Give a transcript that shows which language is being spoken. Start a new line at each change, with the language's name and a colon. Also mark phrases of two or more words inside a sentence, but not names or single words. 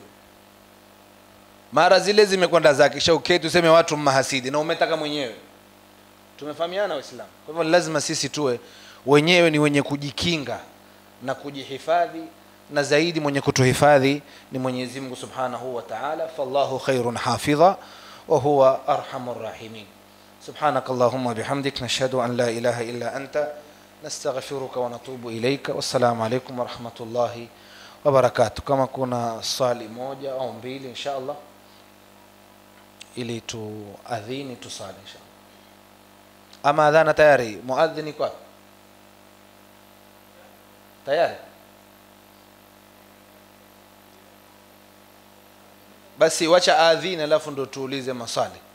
Swahili: Mara zile zimekwenda zake, kisha uketi useme watu mahasidi na umetaka mwenyewe. Tumefahamiana Waislamu. Kwa hivyo lazima sisi tuwe wenyewe ni wenye kujikinga na kujihifadhi, na zaidi mwenye kutuhifadhi ni Mwenyezi Mungu
Arabic: سبحانه وتعالى. فالله خير حافظا وهو أرحم الراحمين. سبحانك اللهم بحمدك نشهد أن لا إله إلا أنت نستغفرك ونتوب إليك. والسلام عليكم ورحمة الله وبركاته.
Swahili: Kama kuna swali moja au mbili inshallah ili tuadhini tusali inshallah. Ama adhana tayari, muadhini kwa tayari? Basi wacha adhini alafu ndo tuulize maswali.